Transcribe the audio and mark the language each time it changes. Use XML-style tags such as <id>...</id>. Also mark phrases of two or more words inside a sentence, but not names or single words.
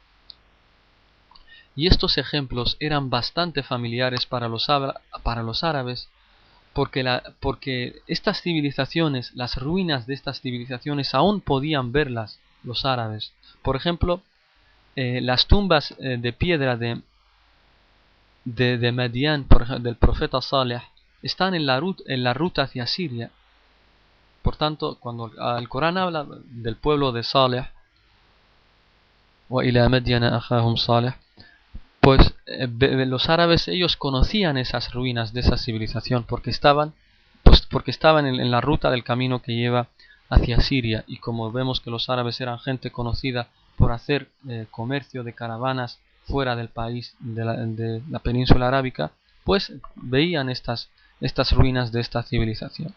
<es>Y estos ejemplos eran bastante familiares para los árabes, porque estas civilizaciones, las ruinas de estas civilizaciones, aún podían verlas los árabes. Por ejemplo, las tumbas de piedra de Madian, del profeta Saleh, están en la ruta hacia Siria. Por tanto, cuando el Corán habla del pueblo de Saleh,</es> <ar>وَإِلَى مَدْيَنَ أَخَاهُمْ صَالِحٌ,</ar> <es>pues los árabes, ellos conocían esas ruinas de esa civilización porque estaban en la ruta del camino que lleva hacia Siria. Y como vemos que los árabes eran gente conocida por hacer comercio de caravanas fuera del país, de la península arábica, pues veían estas ruinas de esta civilización.</es>